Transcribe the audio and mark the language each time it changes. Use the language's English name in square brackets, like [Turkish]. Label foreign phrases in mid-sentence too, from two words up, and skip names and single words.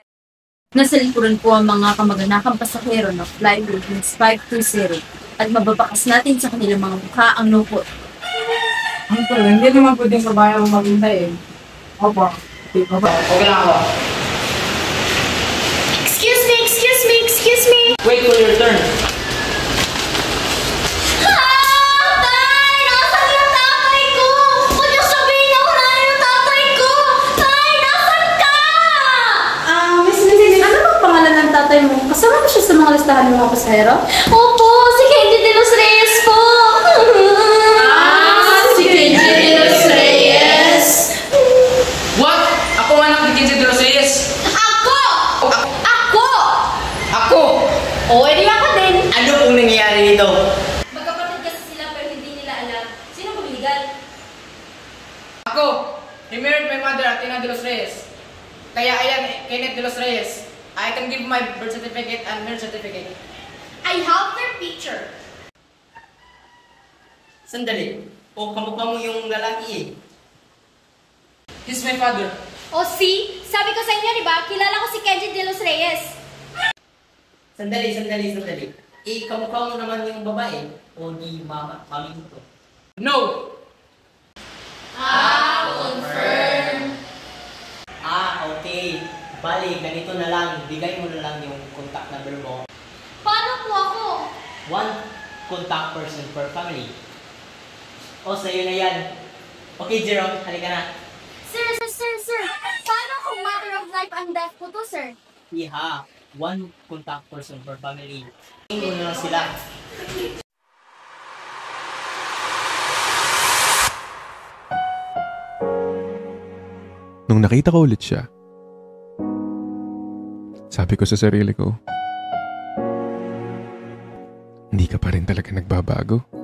[Filipino] Nasa likuran po ang mga kamag-anakang pasahero ng Flight Philippines 520 at mababakas natin sa kanilang mga mukha ang lungkot. Uncle, hindi naman pwedeng babae ang maghintay eh. Opo. Okay lang ako. [English] Excuse me! Wait for your turn. [Filipino] Tay! Nasaan yung tatay ko? Huwag niyo sabihin na wala yung tatay ko! Tay! Nasaan ka? Miss Lindsay, ano bang pangalan ng tatay mo? Kasama mo siya sa mga listahan ng mga pasahero? Opo! Si Kenji de los Reyes po! Si Kenji de los Reyes! What? Ako anak ni Kenji de los Reyes. Ako! O, edi ako din! Ano pong nangyayari dito? Magkapatid kasi sila pero hindi nila alam. Sino bang legal? Ako! [English] He married my mother, Athena de los Reyes. [Filipino] Kaya ayan, Kenneth de los Reyes. [English] I can give my birth certificate and marriage certificate. I have their picture. [Filipino] Sandali. O, kamukha mo yung lalaki eh. [English] He's my father. [Filipino] O, see? Sabi ko sa inyo, di ba? Kilala ko si Kenji de los Reyes. Sandali. Kamukha mo naman yung babae. O di mami mo to. No! Confirm. Okay. Bali, ganito na lang. Bigay mo na lang yung [English] contact number [Filipino] mo. Paano po ako? [English] 1 contact person per family. [Filipino] O, sa'yo na yan. Okay, Jerome. Halika na. Sir. Paano kung [English] matter of life and death [Filipino] po to, sir? Iha. [English] 1 contact person per family. [Filipino] Tingin mo na lang sila. Nung nakita ko ulit siya, sabi ko sa sarili ko, hindi ka pa rin talaga nagbabago.